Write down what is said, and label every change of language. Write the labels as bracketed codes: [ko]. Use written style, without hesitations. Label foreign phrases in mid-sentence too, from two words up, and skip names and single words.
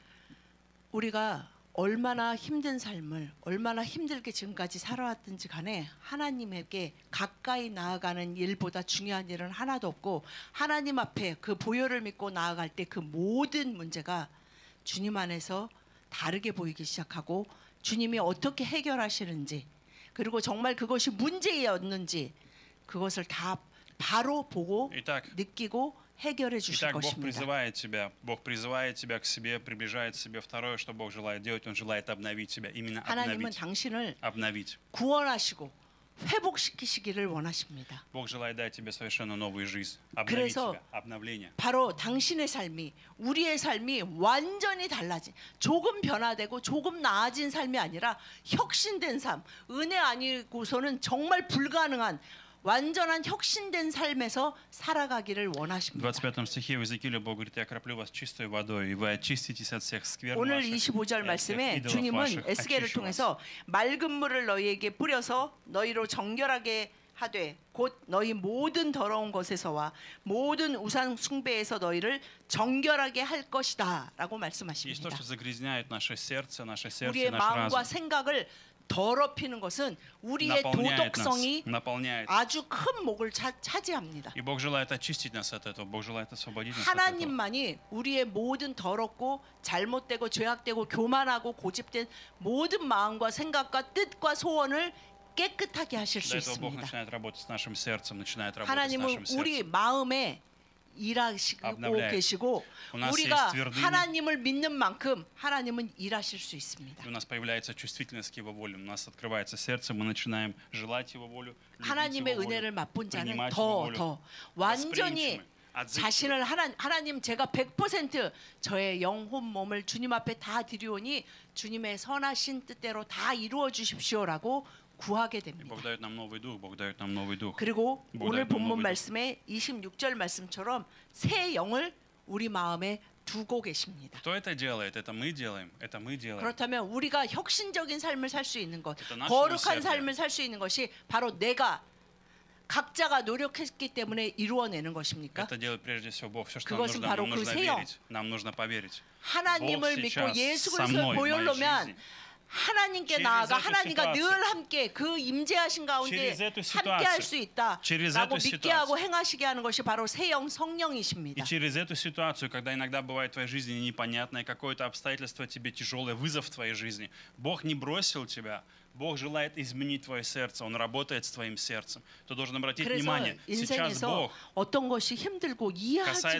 [ko] 우리가 얼마나 힘든 삶을 얼마나 힘들게 지금까지 살아왔든지 간에 하나님에게 가까이 나아가는 일보다 중요한 일은 하나도 없고 하나님 앞에 그 보혈을 믿고 나아갈 때 그 모든 문제가 주님 안에서 다르게 보이기 시작하고 주님이 어떻게 해결하시는지 그리고 정말 그것이 문제였는지 그것을 다 바로 보고 느끼고 해결해 주실 [ru] Итак, Бог [ko] 것입니다. [ru] призывает тебя к себе, приближает к себе. Второе, что Бог желает делать, Он желает обновить тебя, именно [ko] 하나님은 당신을 [ru] обновить. [ko] 구원하시고 회복시키시기를 원하십니다. [ru] Бог желает дать тебе совершенно новую жизнь, обновить [ko] 그래서 [ru] тебя, обновление. [ko] 바로 당신의 삶이 우리의 삶이 완전히 달라진 조금 변화되고 조금 나아진 삶이 아니라 혁신된 삶, 은혜 아니고서는 정말 불가능한 완전한 혁신된 삶에서 살아가기를 [ru] В [ko] 원하십니다. [ru] 25 стихе в Иезекииле Бог говорит: я окроплю вас чистой водой, и вы очиститесь от всех скверн [ko] 오늘 [ru] ваших, [ko] 25절 [ru] и от всех [ko] 말씀에 [ru] идолов [ko] 주님은 [ru] ваших, [ko] 에스겔을 [ru] очищу вас. [ko] 통해서 맑은 물을 너희에게 뿌려서 너희로 정결하게 하되 곧 너희 모든 더러운 것에서와 모든 우상 숭배에서 너희를 정결하게 할 것이다라고 [ru] Есть то, [ko] 말씀하십니다. [ru] что загрязняет наше сердце и [ko] 우리의 [ru] наш [ko] 마음과 [ru] разум. [ko] 생각을 더럽히는 것은 우리의 [ru] Наполняет нас, [ko] 도덕성이 [ru] наполняет. [ko] 아주 큰 목을 차지합니다. [ru] И Бог желает очистить нас от этого. Бог желает освободить нас от этого. [ko] 하나님만이 우리의 모든 더럽고 잘못되고 죄악되고 교만하고 고집된 모든 마음과 생각과 뜻과 소원을 깨끗하게 하실 수 [ru] Для этого Бог [ko] 있습니다. [ru] начинает работать с нашим сердцем, начинает работать с [ko] 하나님은 [ru] нашим [ko] 우리 [ru] сердцем. [ko] 마음에 일하시고 [ru] Обновляет. [ko] 계시고 [ru] У нас [ko] 우리가 [ru] есть твердыня. [ko] 하나님을 믿는 만큼 하나님은 일하실 수 있습니다. [ru] И у нас появляется чувствительность к Его воле. У нас открывается сердце, мы начинаем желать Его волю, любить [ko] 하나님의 [ru] Его волю, [ko] 은혜를 맛본 자는 [ru] принимать Его [ko] 더 [ru] волю. [ko] 완전히 [ru] Восприимчивы, отзывчивы. [ko] 자신을 하나님 제가 100% 저의 영혼 몸을 주님 앞에 다 드리오니 주님의 선하신 뜻대로 다 이루어 주십시오라고 구하게 [ru] И [ko] 됩니다. [ru] Бог дает нам новый дух, Бог дает нам новый дух. [ko] 그리고 뭐 오늘 네, 본문 너무 말씀의 26절 말씀처럼 새 영을 우리 마음에 두고 계십니다. [ru] Кто это делает? Это мы делаем. Это мы делаем. [ko] 그렇다면 우리가 혁신적인 삶을 살 수 있는 것, 일단 거룩한 하시는 삶을 살 수 있는 것이 바로 내가 각자가 노력했기 때문에 이루어내는 것입니까? [ru] Это делает прежде всего Бог. Все, что нам [ko] 그것은 [ru] нужно, [ko] 바로 [ru] нам [ko] 그 [ru] нужно [ko] 새 영. [ru] верить. Нам нужно поверить. [ko] 하나님을 [ru] Бог [ko] 믿고 [ru] сейчас [ko] 예수 [ru] со [ko] 그리스도의 [ru] мной в моей [ko] 보혈로면 [ru] жизни. [ko] 하나님께 [ru] Через [ko] 나아가 [ru] эту [ko] 하나님과 [ru] ситуацию. [ko] 늘 함께 그 임재하신 가운데 [ru] Через эту [ko] 함께 할 수 [ru] ситуацию. Через [ko] 있다라고 [ru] эту [ko] 믿게 [ru] ситуацию. [ko] 하고 행하시게 하는 것이 바로 새영 [ru] И [ko] 성령이십니다. [ru] через эту ситуацию, когда иногда бывает в твоей жизни непонятное какое-то обстоятельство тебе тяжелое, вызов в твоей жизни, Бог не бросил тебя, Бог желает изменить твое сердце, Он работает с твоим сердцем. Ты должен обратить [ko] 그래서 [ru] внимание, сейчас [ko] 인생에서 [ru] Бог [ko] 어떤 것이 힘들고 이해하지 [ru] касается